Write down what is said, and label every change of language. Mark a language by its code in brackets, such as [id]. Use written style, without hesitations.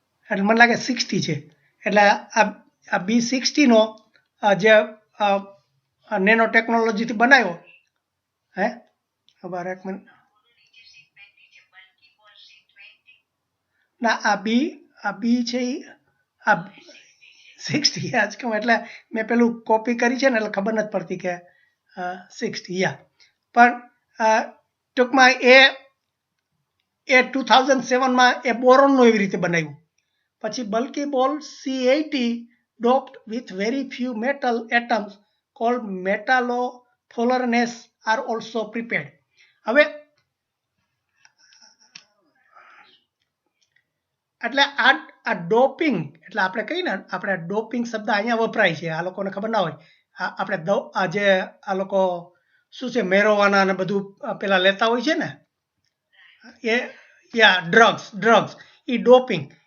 [gu] એટલે મને લાગે 60 છે. એટલે આ B60 નો જે નેનો ટેકનોલોજીથી બનાવ્યો હે ખબર એક મિનિટ ના આ બી છે આ 60 આજ કહું, એટલે મેં પેલું કોપી કરી છે ને એટલે ખબર નથી પડતી કે 60 યા. પણ ટૂંકમાં એ 2007માં એ બોરોનનું એવી રીતે બનાવ્યું. [en] પછી buckyball C80 doped with very few metal atoms called metallofluorines are also prepared. [gu] હવે એટલે આ ડોપિંગ, એટલે આપણે કહીએ ને આપણે ડોપિંગ શબ્દ અહીંયા વપરાય છે, આ લોકોને ખબર ના હોય. આપણે આજે આ લોકો શું છે મેરોવાના અને બધું પેલા લેતા હોય છે ને એ ડ્રગ્સ એ ડોપિંગ.